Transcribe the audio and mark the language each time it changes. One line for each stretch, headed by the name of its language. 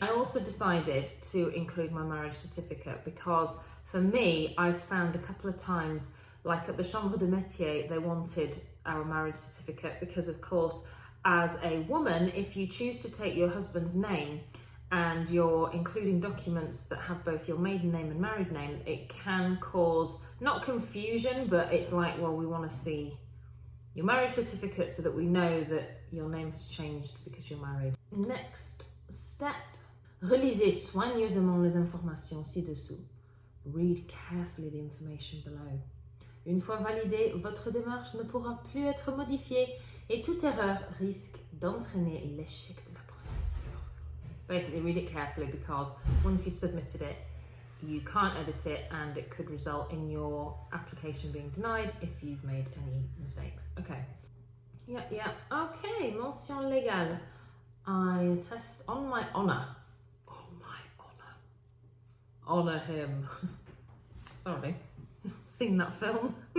English: I also decided to include my marriage certificate because for me, I've found a couple of times, like at the Chambre de Métier, they wanted our marriage certificate because, of course, as a woman, if you choose to take your husband's name and you're including documents that have both your maiden name and married name, it can cause, not confusion, but it's like, well, we want to see your marriage certificate so that we know that your name has changed because you're married. Next step,
French: relisez soigneusement les informations ci-dessous.
English: Read carefully the information below.
French: Une fois validée, votre démarche ne pourra plus être modifiée et toute erreur risque d'entraîner l'échec de la procédure.
English: Basically, read it carefully because once you've submitted it, you can't edit it and it could result in your application being denied if you've made any mistakes. Okay. Yeah. Okay,
French: mention légale.
English: I attest on my honour. On my honour. Honour him. Sorry. Seen that film.